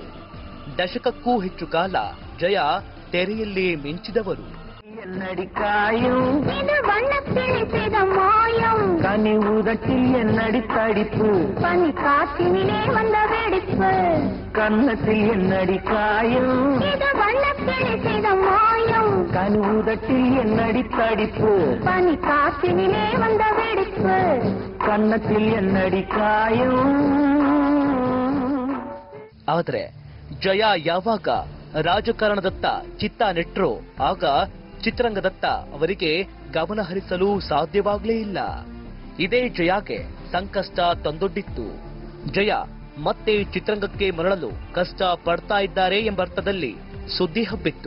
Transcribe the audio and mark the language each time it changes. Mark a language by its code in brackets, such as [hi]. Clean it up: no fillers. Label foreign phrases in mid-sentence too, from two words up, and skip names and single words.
[kn] ದಶಕಕ್ಕೂ ಹೆಚ್ಚು ಕಾಲ ಜಯ ತೆರೆಯಲ್ಲಿ ಮಿಂಚಿದವರು. [ta] கனிவுதட்டில் என்னடி தடிப்பு, பனி காற்றினிலே வந்த வெடிப்பு, கன்னத்தில் என்னடி காயம், இது வண்ணக்கிளி செய்த மாயம். கனிவுதட்டில் என்னடி தடிப்பு, பனி காற்றினிலே வந்த வெடிப்பு, கன்னத்தில் என்னடி காயம். [kn] ಆದರೆ ಜಯ ಯಾವಾಗ ರಾಜಕಾರಣದತ್ತ ಚಿತ್ತ ನೆಟ್ರೋ ಆಗ ಚಿತ್ರರಂಗದತ್ತ ಅವರಿಗೆ ಗಮನ ಹರಿಸಲು ಸಾಧ್ಯವಾಗಲೇ ಇಲ್ಲ. ಇದೇ ಜಯಾಗೆ ಸಂಕಷ್ಟ ತಂದೊಡ್ಡಿತ್ತು. ಜಯ ಮತ್ತೆ ಚಿತ್ರರಂಗಕ್ಕೆ ಮರಳಲು ಕಷ್ಟ ಪಡ್ತಾ ಇದ್ದಾರೆ ಎಂಬರ್ಥದಲ್ಲಿ ಸುದ್ದಿ ಹಬ್ಬಿತ್ತು.